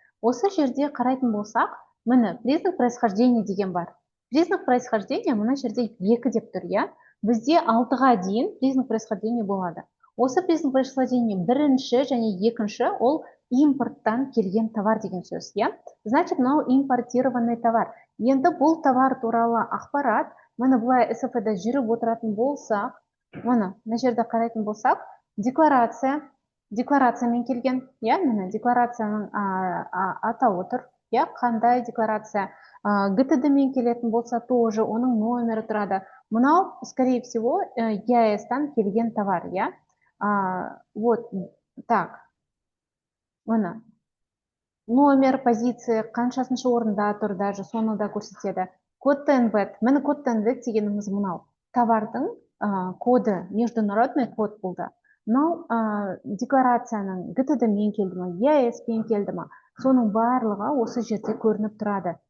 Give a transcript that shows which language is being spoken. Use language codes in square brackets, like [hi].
[kk] Осы жерде қарайтын болсақ, міне признак происхождения деген бар. Признак происхождения мына жерде 2 деп тұр, я. Бізде 6-ға дейін признак происхождения болады. Осы признак происхождения бірінші және екінші ол импорттан келген товар деген сөз, я. [ru] Значит, мынау импортированный товар. [kk] Енді бұл товар туралы ақпарат, міне бұлай СФ-да жүріп отыратын болсақ, мына жерде қарайтын болсақ, декларациямен келген, я, міне декларацияның атауы тұр, я, қандай декларация, ГТД-мен келетін болса, тоже оның номері тұрады. Мынау, [ru] скорее всего, [kk] ЕАЭС-тан келген товар, я. Вот, так, мына номер, позиция, қаншасыншы орында тұр, даже соны да көрсетеді. Код ТНВ, міне код ТНВ дегеніміз мынау. Товардың коды, международный код болды. Мынау декларацияның ГТД-мен келді ма, ЕАЭС-пен келді ма, соның барлығы осы жерде көрініп тұрады.